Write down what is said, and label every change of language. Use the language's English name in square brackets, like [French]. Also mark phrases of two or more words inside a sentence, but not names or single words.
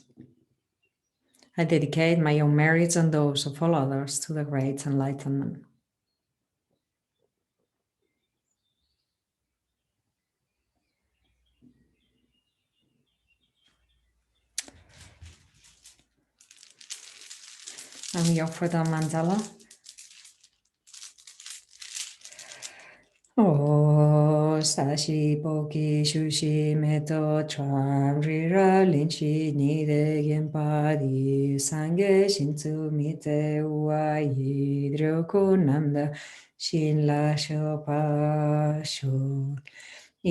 [English] I dedicate my own merits and those of all others to the great enlightenment. And we offer the mandala. [Tibetan] ཨོཾ་ས་གཞི་སྤོས་ཀྱིས་བྱུགས་ཤིང་མེ་ཏོག་བཀྲམ། རི་རབ་གླིང་བཞི་ཉི་ཟླས་བརྒྱན་པ་འདི། སངས་རྒྱས་ཞིང་དུ་དམིགས་ཏེ་ཕུལ་བ་ཡིས། འགྲོ་ཀུན་རྣམ་དག་ཞིང་ལ་སྤྱོད་པར་ཤོག.